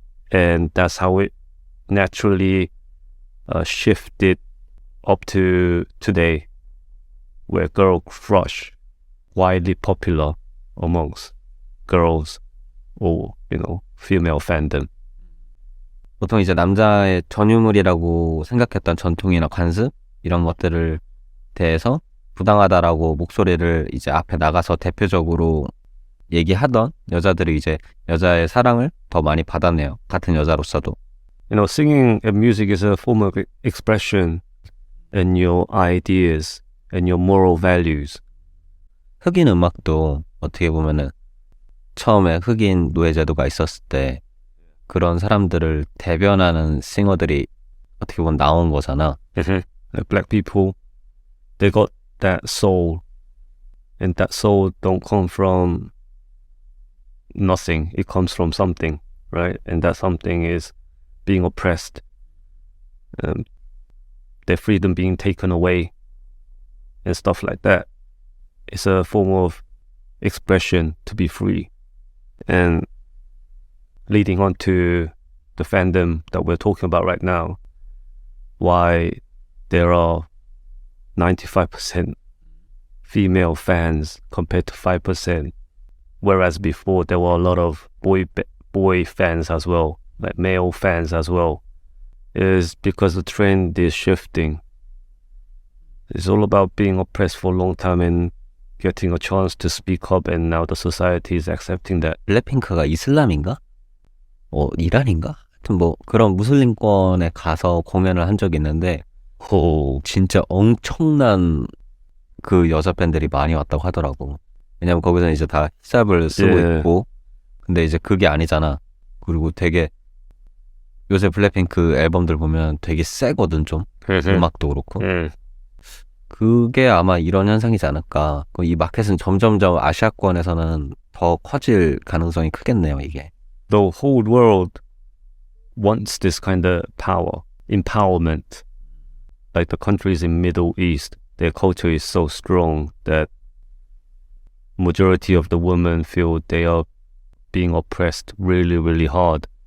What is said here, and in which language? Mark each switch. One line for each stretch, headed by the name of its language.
English: And that's how it naturally shifted up to today, where girl crush widely popular amongst girls or female fandom.
Korean: 보통 이제 남자의 전유물이라고 생각했던 전통이나 관습 이런 것들을 대해서 부당하다라고 목소리를 이제 앞에 나가서 대표적으로 얘기하던 여자들이 이제 여자의 사랑을 더 많이 받았네요. 같은 여자로서도.
English: Singing and music is a form of expression in your ideas and your moral values.
Korean: 흑인 음악도 어떻게 보면은 처음에 흑인 노예제도가 있었을 때 그런 사람들을 대변하는 싱어들이 어떻게 보면 나온 거잖아.
English: Like black people, they got that soul, and that soul don't come from nothing. It comes from something, right? And that something is being oppressed, their freedom being taken away, and stuff like that. It's a form of expression to be free. And leading on to the fandom that we're talking about right now, why there are 95% female fans compared to 5%, whereas before there were a lot of boy fans as well, like male fans as well, is because the trend is shifting. It's all about being oppressed for a long time and getting a chance to speak up, and now the society is accepting that.
Korean: 블랙핑크가 이슬람인가? 이란인가? 하여튼 뭐 그런 무슬림권에 가서 공연을 한 적이 있는데 진짜 엄청난 그 여자 팬들이 많이 왔다고 하더라고. 왜냐면 거기서는 이제 다 히잡을 쓰고 예. 있고, 근데 이제 그게 아니잖아. 그리고 되게 요새 블랙핑크 앨범들 보면 되게 세거든 좀. 음악도 그렇고. 그게 아마 이런 현상이지 않을까. 이 마켓은 점점점 아시아권에서는 더 커질 가능성이 크겠네요, 이게.
English: The whole world wants this kind of power, empowerment. Like the countries in Middle East, their culture is so strong that majority of the women feel they are being oppressed really, really hard.